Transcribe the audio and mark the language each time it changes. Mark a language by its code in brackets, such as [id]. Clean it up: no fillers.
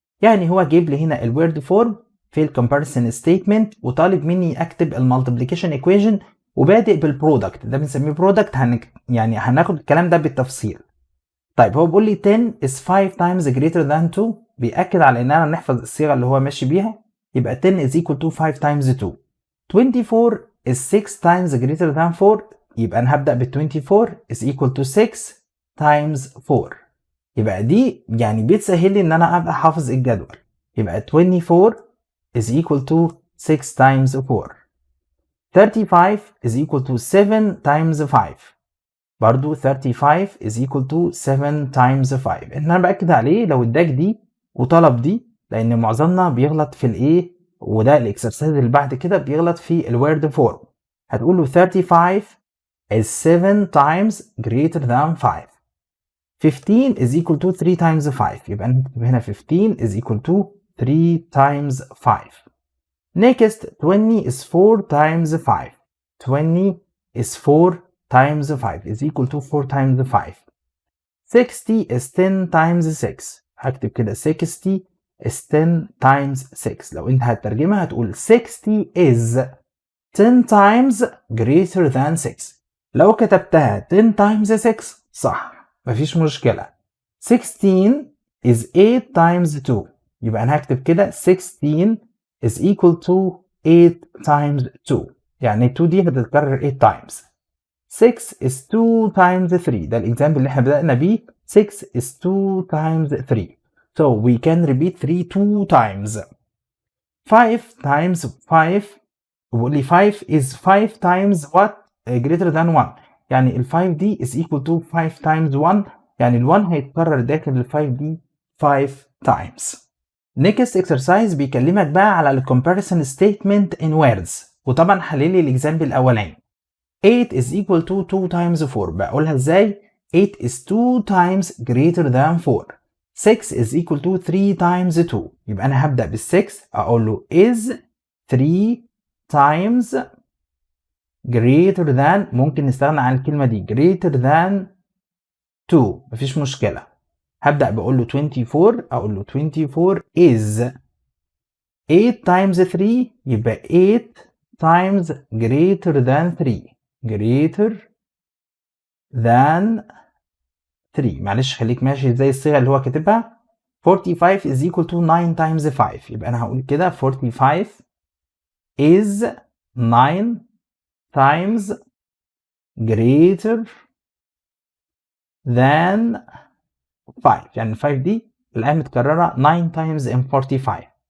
[ar] يعني هو جايب لي هنا الword form في الcomparison statement وطالب مني اكتب المultiplication equation وبادئ بالبرودكت. ده بنسميه برودكت. هناخد الكلام ده بالتفصيل. طيب هو بيقول لي [en] 10 is 5 times greater than 2. [ar] بيأكد على اننا نحفظ الصيغة اللي هو ماشي بيها. [en] يبقى 10 is equal to 5 times 2. 24 is 6 times greater than 4. [ar] يبقى انا هبدأ بال [en] 24 is equal to 6 times 4. [ar] يبقى دي يعني بتسهل لي ان انا ابقى حافظ الجدول. [en] يبقى 24 is equal to 6 times 4. 35 is equal to 7 times 5. برضو 35 is equal to 7 times 5. [ar] انا باكد عليه لو اداك دي وطلب دي، لان معظمنا بيغلط في الايه، وده الاكسرسايز اللي بعد كده بيغلط في الورد فورم. [en] هتقول له 35 is 7 times greater than 5. 15 is equal to 3 times 5. يبقى نكتب هنا 15 is equal to 3 times 5. Next 20 is 4 times 5. 20 is 4 times 5 is equal to 4 times 5. 60 is 10 times 6. [ar] هكتب كده [en] 60 is 10 times 6. [ar] لو انت هتترجمها هتقول [en] 60 is 10 times greater than 6. [ar] لو كتبتها 10 times 6 صح، مفيش مشكلة. [en] 16 is 8 times 2. يبقى انا هكتب كده 16 is equal to 8 times 2. يعني 2 دي هتتكرر 8 times. 6 is 2 times 3. [ar] ده الإكزامبل اللي احنا بدأنا بيه. [en] 6 is 2 times 3. So we can repeat 3 2 times. 5 times 5. بيقول لي 5 is 5 times what greater than 1. يعني ال 5 دي is equal to 5 times 1. [ar] يعني ال 1 هيتكرر داخل ال 5 دي 5 times. [en] Next exercise [ar] بيكلمك بقى على ال [en] comparison statement in words. [ar] وطبعا حللي الإكزامبل الأولاني. [en] 8 is equal to 2 times 4. [ar] بقولها ازاي؟ [en] 8 is 2 times greater than 4. 6 is equal to 3 times 2. [ar] يبقى أنا هبدأ بال 6 أقول له is 3 times greater than. ممكن نستغنى عن الكلمة دي greater than 2، مفيش مشكلة. هبدأ بقول له 24 أقول له 24 is 8 times 3. [en] يبقى 8 times greater than 3. greater than 3. [ar] معلش خليك ماشي زي الصيغة اللي هو كاتبها. [en] 45 is equal to 9 times 5. [ar] يبقى أنا هقول كده [en] 45 is 9 times greater than 5. يعني 5 دي الآن متكررة 9 times in 45.